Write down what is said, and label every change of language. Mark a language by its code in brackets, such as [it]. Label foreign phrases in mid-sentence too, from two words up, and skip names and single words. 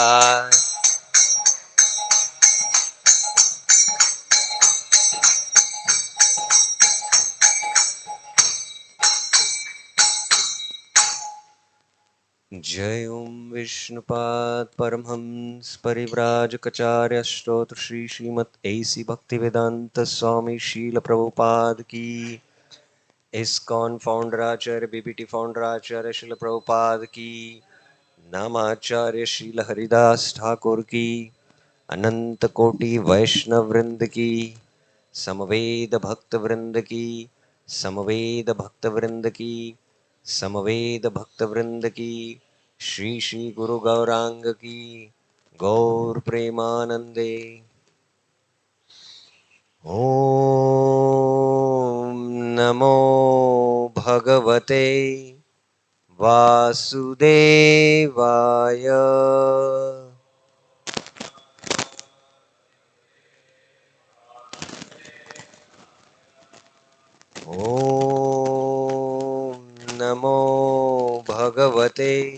[hi] जय ॐ विष्णुपाद परमहंस परिव्राजकाचार्य स्तोत्र श्री श्रीमद् ए.सी. भक्तिवेदांत स्वामी श्रील प्रभुपाद की [en] ISKCON founder Acharya BBT founder Acharya [hi] श्रील प्रभुपाद की नामाचार्य श्रील हरिदास ठाकुर की अनंत कोटि वैष्णव वृंद की समवेद भक्त वृंद की समवेद भक्त वृंद की समवेद भक्त वृंद की श्री श्री गुरु गौरांग की गौर प्रेमानंदे [sa] ओम नमो भगवते वासुदेवाय ॐ नमो भगवते